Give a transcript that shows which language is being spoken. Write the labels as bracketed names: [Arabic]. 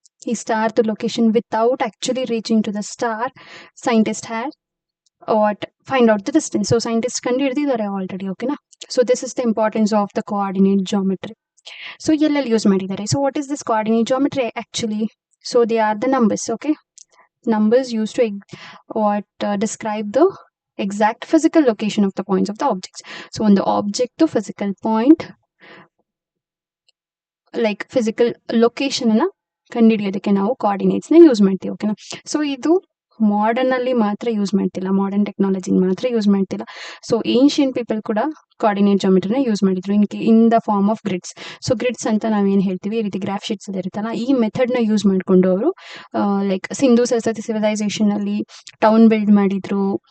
[English] ಈ ಸ್ಟಾರ್ದು location without actually reaching to the star, scientist had find out the distance. So scientist [Kannada] ಕಂಡು ಹಿಡಿದಿದ್ದಾರೆ [English] Already. [Kannada] ಓಕೆನಾ? [English] So this is the importance of the coordinate geometry. So [Kannada] ಎಲ್ಲೆಲ್ಲಿ use ಮಾಡಿದ್ದಾರೆ? [English] So what is this coordinate geometry actually? So they are the numbers. Okay? Numbers used to describe the exact physical location of the points of the objects. So on the object to physical point, like physical location [Kannada] ಅನ್ನ ಕಂಡುಹಿಡಿಯೋದಕ್ಕೆ ನಾವು coordinates ನ use ಮಾಡ್ತೀವಿ. ಓಕೆನಾ? So ಇದು modern ಅಲ್ಲಿ ಮಾತ್ರ use ಮಾಡ್ತಿಲ್ಲ, modern technology ಮಾತ್ರ ಯೂಸ್ ಮಾಡ್ತಿಲ್ಲ. ಸೊ ಏನ್ಷಿಯಂಟ್ ಪೀಪಲ್ ಕೂಡ ಕೋಆರ್ಡಿನೇಟ್ ಜಾಮೆಟ್ರಿನ ಯೂಸ್ ಮಾಡಿದ್ರು [English] In the form of grids. [Kannada] So grids ಅಂತ ನಾವೇನು ಹೇಳ್ತೀವಿ, ಈ ರೀತಿ ಗ್ರಾಫ್ ಶೀಟ್ಸ್ ಇರುತ್ತಲ್ಲ, ಈ ಮೆಥಡ್ ನ ಯೂಸ್ ಮಾಡ್ಕೊಂಡು ಅವರು ಲೈಕ್ ಸಿಂಧು ಸರಸ್ವತಿ ಸಿವಿಲೈಸೇಷನ್ ಅಲ್ಲಿ ಟೌನ್ ಬಿಲ್ಡ್ ಮಾಡಿದ್ರು.